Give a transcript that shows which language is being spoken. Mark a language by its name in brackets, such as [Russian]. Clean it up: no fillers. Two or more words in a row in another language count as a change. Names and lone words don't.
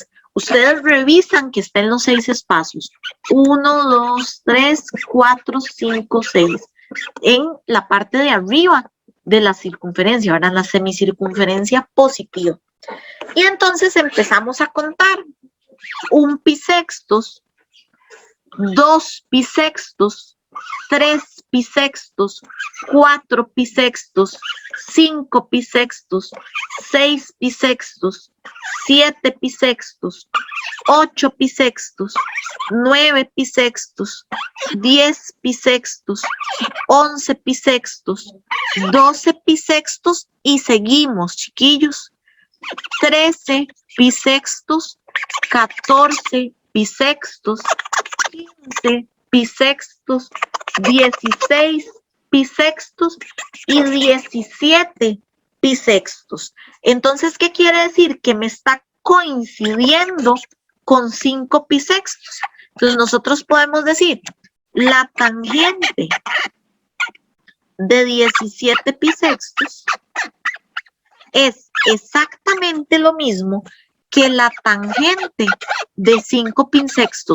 [Spanish] Ustedes revisan que estén los 6 espacios. 1, 2, 3, 4, 5, 6. En la parte de arriba de la circunferencia, ¿verdad? La semicircunferencia positiva. Y entonces empezamos a contar. 1 pi sextos, 2 pi sextos, 3 pi sextos, 4 pi sextos, 5 pi sextos, 6 pi sextos, 7 pi sextos, 8 pi sextos, 9 pi sextos, 10 pi sextos, 11 pi sextos, 12 pi sextos y seguimos, chiquillos. 13 pi sextos, 14 pi sextos, 15 pi sextos, 16 pi sextos y 17 pi sextos. Entonces, ¿qué quiere decir? Que me está coincidiendo con 5 pi sextos. Entonces, nosotros podemos decir, la tangente de 17 pi sextos es exactamente lo mismo que la tangente de 5 pi sextos.